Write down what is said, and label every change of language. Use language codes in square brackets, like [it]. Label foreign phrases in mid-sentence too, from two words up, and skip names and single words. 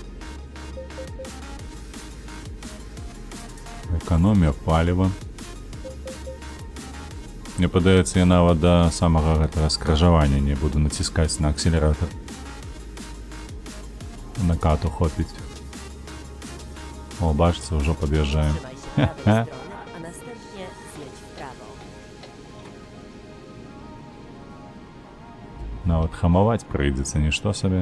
[be] Эканомія паліва. Мне падаецца, я нават да самага гэтага скражавання не буду націскаць на акселератор. Накату хопіць. О, бачыце, ўжо пад'язджаем. [pl] Trzymaj się prawej strony, a następnie zjedź w prawo. [be] Нават хамаваць прыйдзецца, нішто сабе.